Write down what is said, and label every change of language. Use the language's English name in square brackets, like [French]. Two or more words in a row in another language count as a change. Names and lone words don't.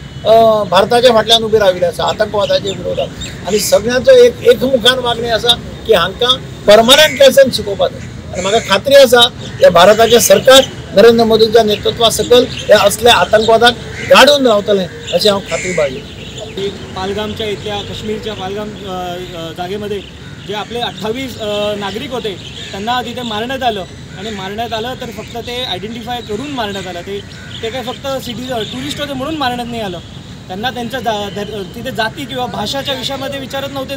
[Konkani] भारताच्या फाटल्यान उबी राविल्ले आसा आतंकवादाच्या विरोधात आनी सगळ्यांचो एकमुखान मागणी आसा की हांकां [English] permanent lesson [Konkani] शिकोवपाक जाय आनी म्हाका खात्री आसा हे भारताचें सरकार नरेंद्र मोदीच्या नेतृत्वा सकल हे असले आतंकवादाक गाडून रावतलें अशी हांव खात्री बाळगीतां. [Marathi] पालगामच्या इथल्या काश्मीरच्या पालगाम जागेमध्ये जे आपले 28 नागरिक होते त्यांना तिथे मारण्यात आलं आणि मारण्यात आलं तर फक्त ते आयडेंटिफाय करून मारण्यात आलं. ते काय फक्त टुरिस्ट होते म्हणून मारण्यात नाही आलं. त्यांना त्यांच्या तिथे जाती किंवा भाषाच्या विषयामध्ये विचारत नव्हते.